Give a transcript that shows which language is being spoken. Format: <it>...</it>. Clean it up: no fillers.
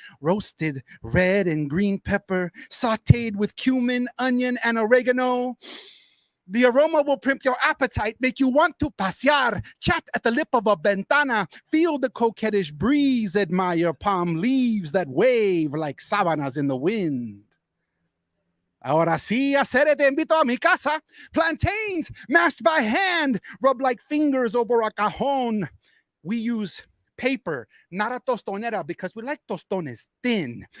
<en>Roasted red and green pepper, sauteed with cumin, onion, and oregano. The aroma will primp your appetite, make you want to pasear, chat at the lip of a ventana, feel the coquettish breeze, admire palm leaves that wave like sábanas in the wind.</en> <es>Ahora sí, hacer te invito a mi casa.</es> <en>Plantains mashed by hand, rub like fingers over a cajon. We use paper, not a tostonera, because we like tostones thin.</en>